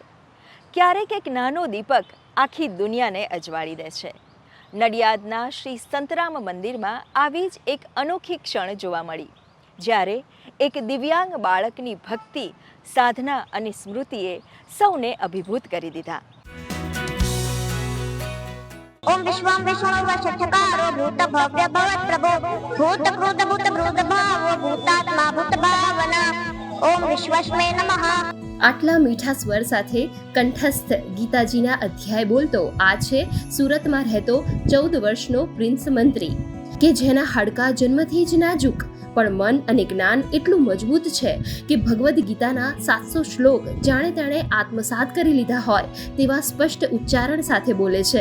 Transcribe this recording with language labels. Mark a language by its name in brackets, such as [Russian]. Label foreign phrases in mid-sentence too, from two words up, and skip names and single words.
[Gujarati] ક્યારેક એક નાનો દીપક આખી દુનિયાને અજવાળી દે છે. નડિયાદના શ્રી સંતરામ મંદિરમાં આવી જ એક અનોખી ક્ષણ જોવા મળી, જ્યારે એક દિવ્યાંગ બાળકની ભક્તિ, સાધના અને સ્મૃતિએ સૌને અભિભૂત કરી દીધા. [Sanskrit] ओम विश्वम विष्णु वक्षकारो भूत भव्य भवत प्रभो भूत क्रोध भूत भ्रूत भावो भूतात्मा भूत भावना ओम विश्वस्मै नमः. [Gujarati] આટલા મીઠા સ્વર સાથે કંઠસ્થ ગીતાજીના અધ્યાય બોલતો આ છે સુરતમાં રહેતો 14 વર્ષનો પ્રિન્સ મંત્રી, કે જેના હાડકા જન્મથી જ નાજુક પણ મન અને જ્ઞાન એટલું મજબૂત છે કે ભગવદ્ ગીતાના 700 શ્લોક જાણે તેણે આત્મસાત કરી લીધા હોય તેવા સ્પષ્ટ ઉચ્ચારણ સાથે બોલે છે.